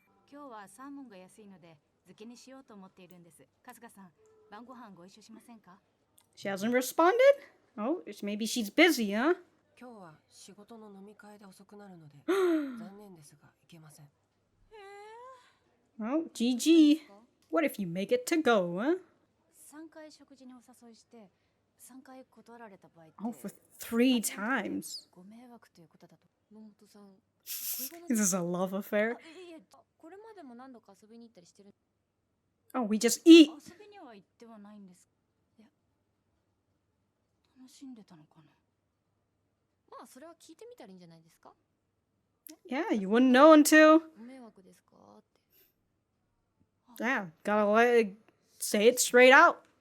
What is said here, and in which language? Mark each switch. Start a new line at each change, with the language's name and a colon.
Japanese: 今日はサーモンが安いので漬けにしようと思っているんです春日さん晩ご飯ご一緒しませんか
English: She hasn't responded? Oh, maybe she's busy, huh?
Japanese: 今日は仕事の飲み会で遅くなるので残念ですが行けません
English: Oh, GG. What if you make it to go, huh?
Japanese: 3回食事にお誘いして3回断られた場合って
English: Oh, for 3 times.
Japanese: ご迷惑ということだと野本さん
English: Is this a love affair?
Japanese: いえこれまでも何度か遊びに行ったりしてる
English: Oh, we just eat.
Japanese: 遊びには行ってはないんですいや楽しんでたのかなまあそれは聞いてみたらいいんじゃないですか
English: Yeah, you wouldn't know until...
Japanese: ご迷惑ですかって
English: Yeah, gotta say it straight out.